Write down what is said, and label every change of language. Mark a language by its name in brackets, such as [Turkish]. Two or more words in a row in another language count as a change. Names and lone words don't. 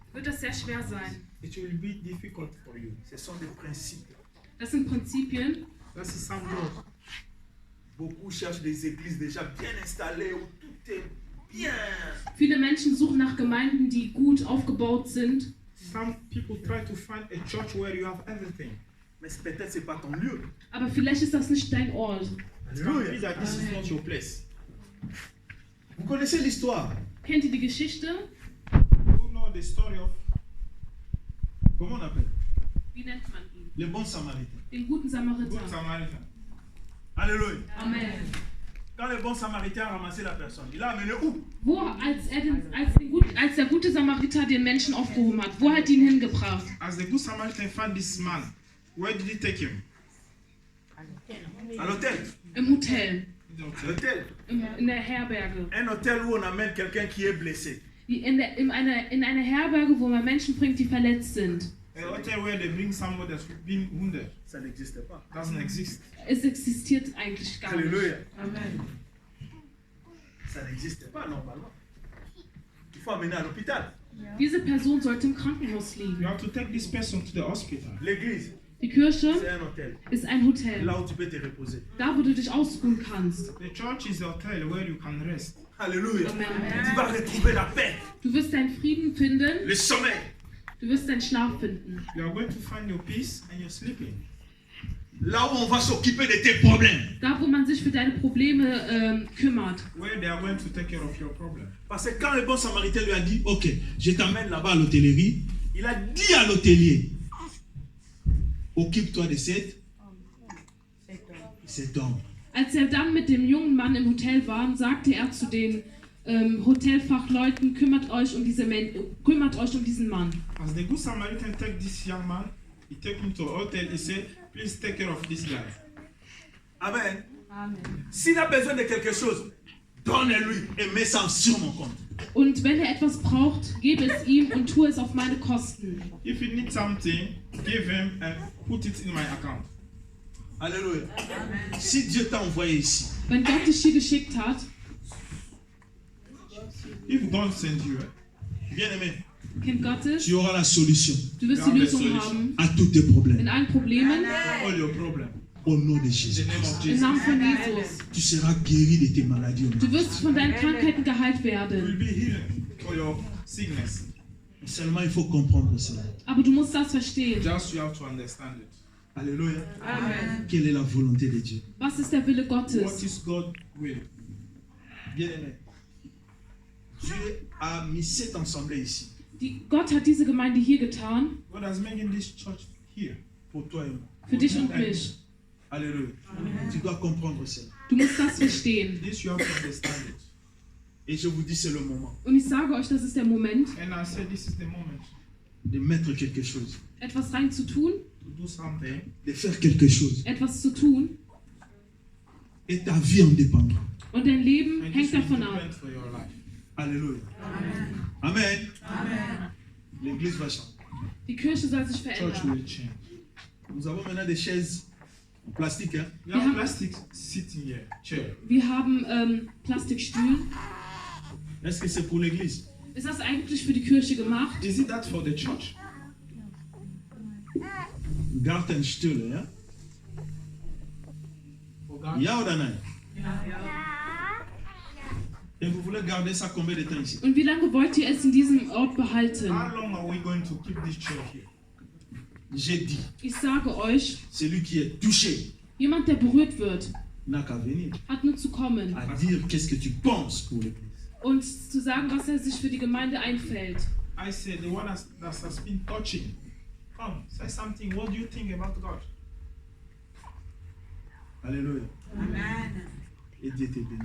[German] wird das sehr schwer sein. [English] it will be difficult for you. [French] Ce sont des principes. [German] Das sind Prinzipien. [English] That is some laws. [French] Beaucoup cherchent des églises déjà bien installées où tout est bien. [German] Viele Menschen suchen nach Gemeinden, die gut aufgebaut sind. [English] Some people try to find a church where you have everything. [French] Mais peut-être c'est pas ton lieu. [German] Aber vielleicht ist das nicht dein Ort. [English] It can be that this is not your place. [French] Vous connaissez l'histoire? [German] Kennt ihr die Geschichte? [English] You know the story of [French] Comment on appelle? [German] Wie nennt man ihn? [French] Le bon samaritain. [German] Den guten Samariter. [English] Good Samaritan. [French] Alléluia. Amen. Quand le bon samaritain a ramassé la personne, il l'a amené où? [German] Wo, als der gute Samariter den Menschen aufgehoben hat, wo hat ihn hingebracht? [English] As the Good Samaritan found this man, where did he take him? [French] À l'hôtel. [German] Im Hotel, [French] L'hôtel. [German] in der Herberge. [French] Un hôtel où on amène quelqu'un qui est blessé. [German] In eine Herberge, wo man Menschen bringt, die verletzt sind. [English] A hotel where they bring somebody that's been wounded. [French] Ça n'existe pas. [English] Doesn't exist. [German] Es existiert eigentlich gar nicht. [French] Alléluia. Amen. Ça n'existe pas normalement. Il faut amener à l'hôpital. [German] Diese Person sollte im Krankenhaus [English] You [German] liegen. [English] have to take this person to the hospital. [French] L'église, [German] Die Kirche [French] c'est un hôtel. [German] ist ein Hotel, [French] Là où tu peux te reposer. [German] da wo du dich ausruhen kannst. [English] The church is a hotel where you can rest. [French] Alléluia. Amen. Tu vas retrouver la paix, [German] Du wirst deinen Frieden finden, [French] le sommeil. [German] du wirst deinen Schlaf finden. [English] You are going to find your peace and you're sleeping. [French] Là où on va s'occuper de tes problèmes. [German] Da, wo man sich für deine Probleme kümmert. [English] Where they are going to take care of your problem. [French] Parce que quand le bon samaritain lui a dit, ok, je t'amène là-bas à l'hôtellerie, il a dit à l'hôtelier, occupe-toi de cet homme. [German] Als er dann mit dem jungen Mann im Hotel war, sagte er zu den Hotelfachleuten, kümmert euch um diesen Mann. [English] As the good Samaritan take this young man, he take him to a hotel, he said, please take care of this guy. Amen. [French] S'il a besoin de quelque chose, donne-lui et mets ça sur mon compte. [German] Und wenn er etwas braucht, gebe es ihm und tue es auf meine Kosten. [English] If you need something, give him and put it in my account. [French] Alléluia. Si Dieu t'a envoyé ici, [German] Wenn Gott dich hier geschickt hat, [English] If God sends you, [French] bien aimé, [German] Kind Gottes, [French] Tu auras la solution [German] du wirst die Lösung haben [French] à tous tes problèmes. [German] in allen Problemen. [English] all your problem. [French] Au nom de [German] In [French] Jésus. [English] the name of [German] Im [English] Jesus. [German] Namen von Jesus. [French] Tu seras guéri de tes maladies. au nom. [German] Du wirst von deinen Krankheiten geheilt [English] You will [German] werden. [English] be healed for your sickness. [French] Seulement, il faut comprendre cela. [German] Aber du musst das verstehen. [English] Just you have to understand it. [French] alléluia. Quelle est la volonté de Dieu? [German] Was ist der Wille [English] What [German] Gottes? [English] is God will? [French] Bien aimé, Dieu a mis cette assemblée ici [German] Gott hat diese Gemeinde hier getan, [English] God has made in this church here. [French] pour toi et moi. [German] für dich und mich. [French] Alléluia. Tu dois comprendre cela. [German] Du musst das verstehen. [English] This you have to understand it. [French] Et je vous dis, c'est le moment [German] Und ich sage euch, das ist der Moment, [English] And I said this is the moment [French] de mettre quelque chose, [German] etwas rein zu tun, [English] to do something, [French] De faire quelque chose. [German] etwas zu tun. [French] Et ta vie en dépendra. [German] Und dein Leben [English] and [German] hängt [English] this will [German] davon ab. [English] depend for your life. [French] alléluia. Amen. L'église va changer. [German] Die Kirche soll sich [English] Church [German] verändern. [English] will change. [French] Nous avons maintenant des chaises en plastique. Hein? [English] We have have- plastic sitting here, chair. [German] Wir haben Plastikstühlen. [French] Est-ce que c'est pour l'église? [German] Ist das eigentlich für die Kirche gemacht? [English] Is it that for the church? [German] Gartenstühle. Hein? [English] For God? [German] Ya oder nein? [French] Et vous voulez garder ça combien de temps ici? [German] Und wie lange wollt ihr es in diesem Ort behalten? [English] How long are we going to keep this chair here? [French] J'ai dit, [German] Ich sage euch, [French] celui qui est touché [German] jemand, der berührt wird, [French] n'a qu'à venir [German] hat nur zu kommen [French] à dire qu'est-ce que tu penses pour l'église. [German] und zu sagen, was er sich für die Gemeinde einfällt. [English] I said, the one that has been touching, come, say something. What do you think about God? [French] Alléluia. Et Dieu te bénira.